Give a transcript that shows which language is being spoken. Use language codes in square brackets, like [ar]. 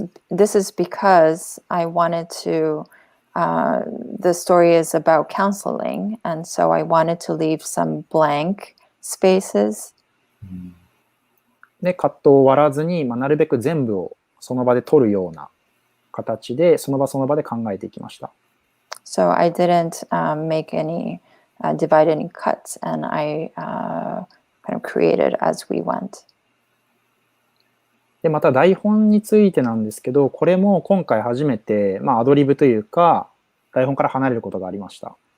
[en] This is because I wanted to, the story is about counseling, and so I wanted to leave some blank spaces. [ja] で、葛藤を割らずに、なるべく全部をその場で取るような形で、その場で考えていきました。 [en] So I didn't make any, divide any cuts, and I kind of created as we went. [ja] で、また台本についてなんですけど、これも今回初めて、アドリブというか、台本から離れることがありました。